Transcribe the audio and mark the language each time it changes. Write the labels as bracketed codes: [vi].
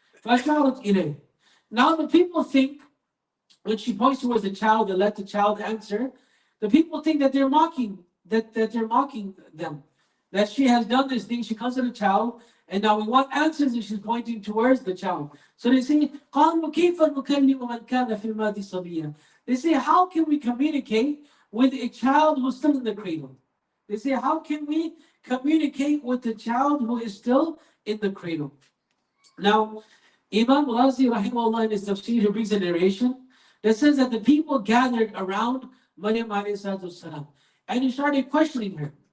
[ar] فَأَشَارَتْ إِلَيْهِ. [en] Now the people think, when she points towards the child and let the child answer, the people think that they're mocking, that they're mocking them. That she has done this thing, she comes to the child, and now we want answers, and she's pointing towards the child. So they say, [ar] قَالُوا كَيْفَ نُكَلِّمُ مَنْ كَانَ فِي الْمَهْدِ صَبِيًّا. [en] They say, how can we communicate with a child who's still in the cradle? They say, how can we communicate with the child who is still in the cradle? Now, Imam Razi, rahimahullah, in his tafsir, he brings a narration that says that the people gathered around Maryam alayhi salatu wasalam, and he started questioning her.